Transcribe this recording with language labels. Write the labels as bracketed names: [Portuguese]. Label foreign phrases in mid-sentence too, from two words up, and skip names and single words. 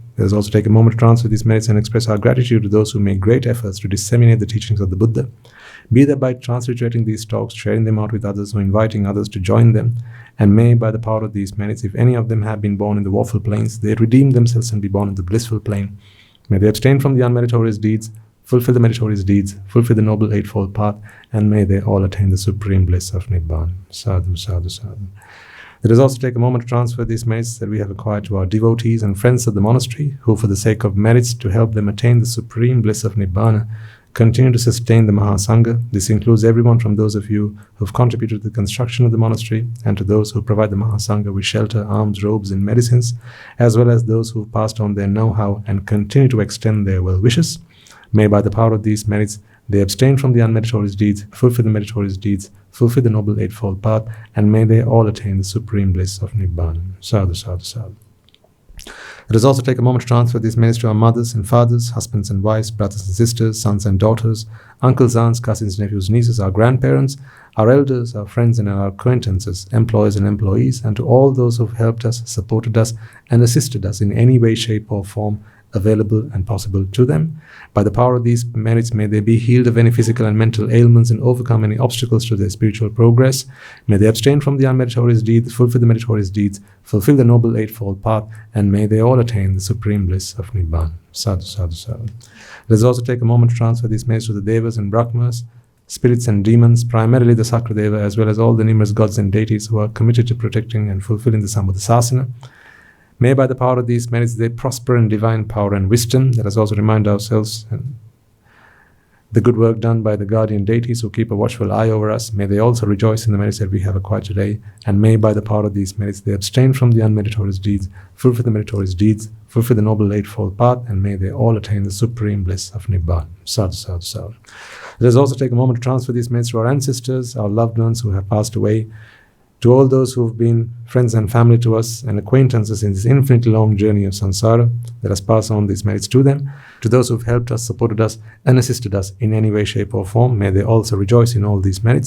[English] Let us also take a moment to transfer these merits and express our gratitude to those who make great efforts to disseminate the teachings of the Buddha, be that by transliterating these talks, sharing them out with others, or inviting others to join them. And may, by the power of these merits, if any of them have been born in the woeful plains, they redeem themselves and be born in the blissful plane. May they abstain from the unmeritorious deeds, fulfill the meritorious deeds, fulfill the noble eightfold path, and may they all attain the supreme bliss of Nibbana. [Pali] Sadhu, sadhu, sadhu. [English] Let us also take a moment to transfer these merits that we have acquired to our devotees and friends of the monastery, who for the sake of merits to help them attain the supreme bliss of Nibbana, continue to sustain the Mahasangha. This includes everyone from those of you who have contributed to the construction of the monastery, and to those who provide the Mahasangha with shelter, alms, robes and medicines, as well as those who have passed on their know-how and continue to extend their well wishes. May by the power of these merits they abstain from the unmeritorious deeds, fulfill the meritorious deeds, fulfill the noble eightfold path, and may they all attain the supreme bliss of Nibbana. [Pali] Sadhu, sadhu, sadhu. [English] Let us also take a moment to transfer these merits to our mothers and fathers, husbands and wives, brothers and sisters, sons and daughters, uncles, aunts, cousins, nephews, nieces, our grandparents, our elders, our friends and our acquaintances, employers and employees, and to all those who have helped us, supported us, and assisted us in any way, shape or form available and possible to them. By the power of these merits, may they be healed of any physical and mental ailments and overcome any obstacles to their spiritual progress. May they abstain from the unmeritorious deeds, fulfill the meritorious deeds, fulfill the noble eightfold path, and may they all attain the supreme bliss of Nibbana. [Pali] Sadhu, sadhu, sadhu. [English] Let us also take a moment to transfer these merits to the Devas and Brahmas, spirits and demons, primarily the Sakradeva, as well as all the numerous gods and deities who are committed to protecting and fulfilling the Sambuddha Sásana. May by the power of these merits they prosper in divine power and wisdom. Let us also remind ourselves the good work done by the guardian deities who keep a watchful eye over us. May they also rejoice in the merits that we have acquired today. And may by the power of these merits they abstain from the unmeritorious deeds, fulfill the meritorious deeds, fulfill the noble eightfold path, and may they all attain the supreme bliss of Nibbana. [Pali] Sadhu, sadhu, sadhu. [English] Let us also take a moment to transfer these merits to our ancestors, our loved ones who have passed away, to all those who have been friends and family to us and acquaintances in this infinitely long journey of samsara. Let us pass on these merits to them. To those who have helped us, supported us, and assisted us in any way, shape or form, may they also rejoice in all these merits.